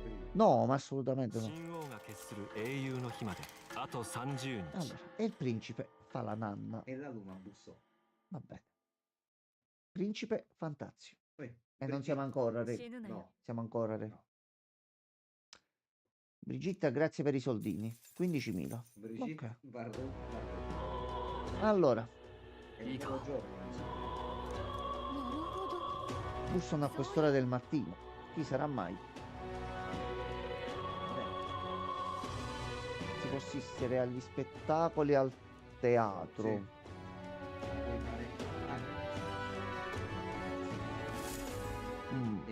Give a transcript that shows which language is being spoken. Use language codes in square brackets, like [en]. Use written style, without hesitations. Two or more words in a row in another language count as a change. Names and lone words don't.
[it] No, ma assolutamente no. [ja] 神王が決する英雄の日まであと30日 [it] Allora, e il principe fa la nanna. E la luna bussò. Va bene. Principe Fantazio. Poi, E non siamo ancora, re. [ja] 死ぬなよ [it] No. Siamo ancora, re. Brigitta, grazie per i soldini. 15.000. Brigitte, Ok. guarda. Allora, È un buon giorno. [ja] なるほど [it] bussano a quest'ora del mattino. Chi sarà mai? Si può assistere agli spettacoli al teatro. Sì. Puoi fare E